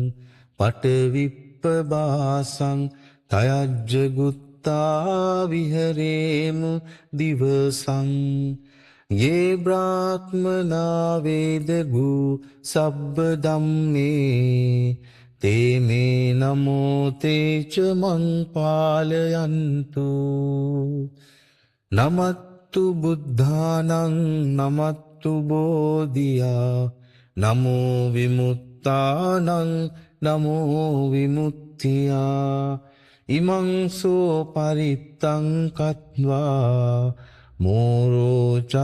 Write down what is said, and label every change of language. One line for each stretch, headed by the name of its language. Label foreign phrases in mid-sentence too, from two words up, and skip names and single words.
Pali: පටවිප්පබාසං තයජ්ජගුත්තා විහරේමු දිවසං ये ब्राह्मणा वेदगु सब्ब ධම්මේ තේ මේ නමෝ තේච මං පාලයන්තු නමත්තු බුද්ධානං නමත්තු බෝධියා නමෝ විමුක්තානං නමෝ විමුක්තියා ඉමං සෝ පරිත්තං කତ୍වා මෝරෝ